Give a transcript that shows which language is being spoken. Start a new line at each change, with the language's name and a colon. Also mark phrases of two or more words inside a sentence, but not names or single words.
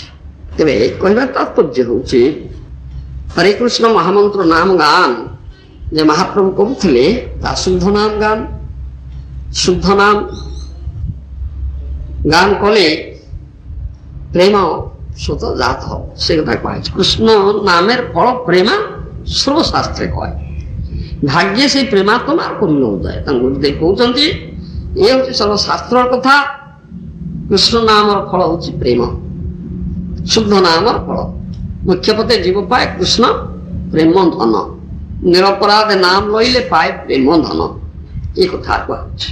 Odia: ତେବେ କହିବାର ତାତ୍ପର୍ଯ୍ୟ ହେଉଛି ହରେ କୃଷ୍ଣ ମହାମନ୍ତ୍ର ନାମ ଗାନ ଯେ ମହାପ୍ରଭୁ କହୁଥିଲେ ତା ଶୁଦ୍ଧ ନାମ ଗାନ ଶୁଦ୍ଧ ନାମ ଗାନ କଲେ ପ୍ରେମ ସ୍ୱତ ଜାତ ହବ ସେ କଥା କୁହାଯାଇଛି।
Bangla: କୃଷ୍ଣ ନାমের ফল প্রেমা সর্বশাস্ত্রে কয় ভাগ্যে সেই প্রেমা তোমার করুণ উদয়
Odia: ତାଙ୍କ ଗୁରୁଦେବ କହୁଛନ୍ତି ଏ ହେଉଛି ସର୍ବଶାସ୍ତ୍ରର କଥା। କୃଷ୍ଣ ନାମର ଫଳ ହେଉଛି ପ୍ରେମ ଶୁଦ୍ଧ ନାମର ଫଳ ମୁଖ୍ୟ ପତେ ଜୀବ ପାଏ କୃଷ୍ଣ ପ୍ରେମ ଧନ ନିରପରାଧ ନାମ ଲଇଲେ ପାଏ ପ୍ରେମ ଧନ ଏ କଥା କୁହାଯାଉଛି।